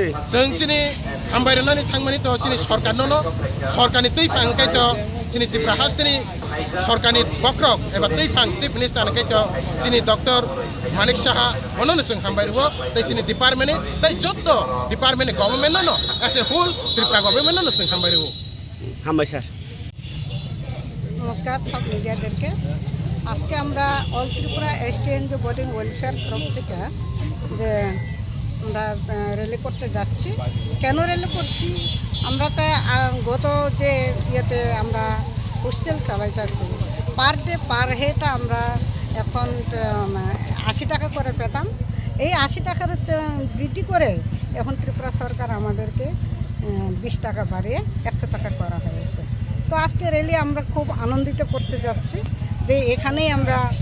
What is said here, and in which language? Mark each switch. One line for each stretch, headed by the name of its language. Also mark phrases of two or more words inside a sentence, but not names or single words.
Kok Borok: जों चिनि हामबायरानानि थांमानि त चिनि सरकारनो सरकारनि तै फांखाय त चिनि तिप्रा हास्तिनि सरकारनि बक्रक एबा तै फां
English: chief minister
Kok Borok: नै त चिनि डक्टर मानिक साहा अननो जों हामबायरुओ तै चिनि डिपार्टमेन्ट तै जत्तो
English: department government
Kok Borok: न
English: as a whole Tripura government
Kok Borok: न जों हामबायरुओ हामबाय स्যার
Bangla: নমস্কার সব মিডিয়াদেরকে আজকে আমরা অল ত্রিপুরা এসটিএনজি বোর্ডিং ওয়েলফেয়ার তরফ থেকে যে আমরা র্যালি করতে যাচ্ছি কেন র্যালি করছি আমরা তো গত যে ইয়েতে আমরা হোস্টেল চালাইতেছি
English: per day per head
Bangla: আমরা এখন 80 টাকা করে পেতাম এই 80 টাকার বৃদ্ধি করে এখন ত্রিপুরা সরকার আমাদেরকে 20 টাকা বাড়িয়ে 100 টাকা করা হয়েছে তো আজকে র্যালি আমরা খুব আনন্দিত করতে যাচ্ছি যে এখানেই আমরা